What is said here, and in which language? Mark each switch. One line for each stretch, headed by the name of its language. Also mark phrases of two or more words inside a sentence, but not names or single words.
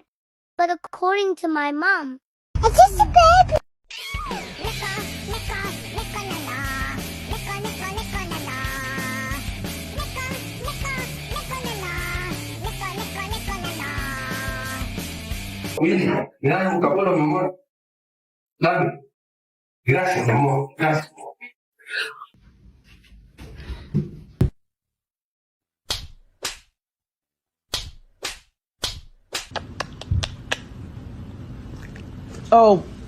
English: But according to my mom, I'm just a baby.
Spanish: Mira, me da un capolo, mi amor. Dame. Gracias, mi amor. Gracias.
English: Oh,